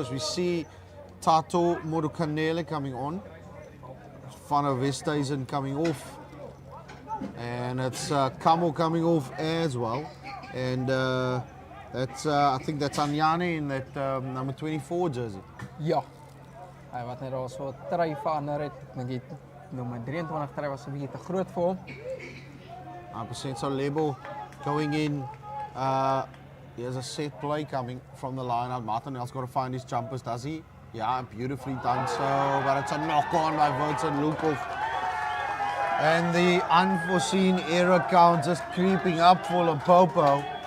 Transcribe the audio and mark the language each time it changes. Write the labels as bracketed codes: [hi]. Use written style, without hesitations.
[en] As we see Tato Modukanele coming on. Van der Westhuizen coming off. And it's Kamo coming off as well. And I think that's Anyane in that number 24 jersey. [af] Ja, hy wat net daar so try verander het. Ek dink die nommer 23 try was 'n bietjie te groot vir hom. [en] 100% so Lebo going in. Here's a set play coming from the line out. Martinel's got to find his jumpers, does he? Yeah, beautifully done so. But it's a knock on by Vincent Lukhoff. And the unforeseen error count just creeping up for Limpopo.